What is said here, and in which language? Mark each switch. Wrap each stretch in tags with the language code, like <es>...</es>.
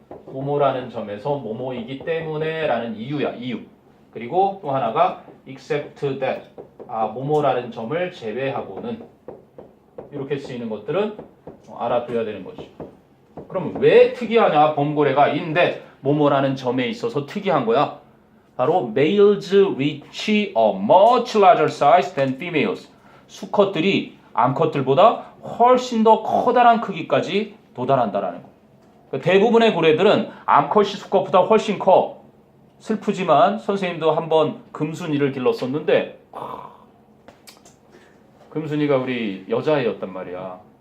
<ko>뭐뭐라는 점에서 뭐뭐이기 때문에 라는 이유야. 이유. 그리고 또 하나가</ko> <en>except that</en> <ko>뭐뭐라는 점을 제외하고는 이렇게 쓰이는 것들은 알아둬야 되는 거지. 그럼 왜 특이하냐? 범고래가</ko> <en>in that</en> <ko>뭐뭐라는 점에 있어서 특이한 거야.</ko> <en>바로 males reach a much larger size than females.</en> <ko>수컷들이 암컷들보다 훨씬 더 커다란 크기까지 도달한다라는 거. 그러니까 대부분의 고래들은 암컷이 수컷보다 훨씬 커. 슬프지만 선생님도 한번 금순이를 길렀었는데 금순이가 우리 여자애였단 말이야.</ko>